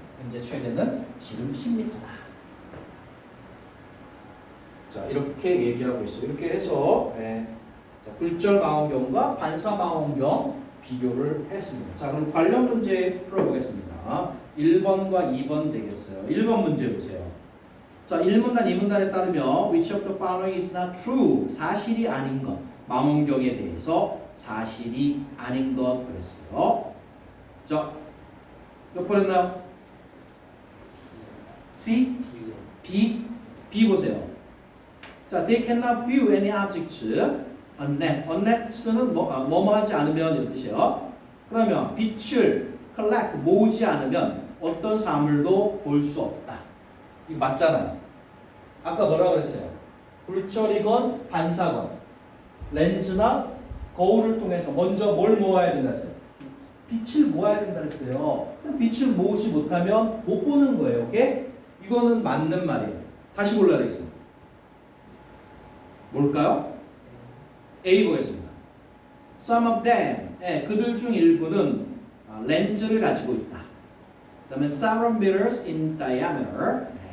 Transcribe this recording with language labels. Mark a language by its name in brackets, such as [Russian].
[Korean] 현재 최대는 지름 10m다. 자, 이렇게 얘기를 하고 있어요. 이렇게 해서 자, 굴절 망원경과 반사 망원경 비교를 했습니다. 자, 그럼 관련 문제 풀어보겠습니다. 1번과 2번 되겠어요. 1번 문제 보세요. 자, 1문단, 2문단에 따르면 [English] which of the following is not true? [Korean] 사실이 아닌 것. 망원경에 대해서 사실이 아닌 것 그랬어요. 자, 몇 번 했나요? C? B 보세요. 자, [English] they cannot view any objects unless [Korean] 는 뭐뭐 하지 않으면 이런 뜻이에요. 그러면 빛을 collect 모으지 않으면 어떤 사물도 볼 수 없다. 이거 맞잖아요. 아까 뭐라고 그랬어요? 굴절이건 반사건 렌즈나 거울을 통해서 먼저 뭘 모아야 된다 했어요? 빛을 모아야 된다 했어요. 그럼 빛을 모으지 못하면 못 보는 거예요. 오케이? 이거는 맞는 말이에요. 다시 골라야 되겠습니다. 뭘까요? A 보겠습니다. [English] Some of them, [Korean] 그들 중 일부는 렌즈를 가지고 있다. 그 다음에 [English] several meters in diameter.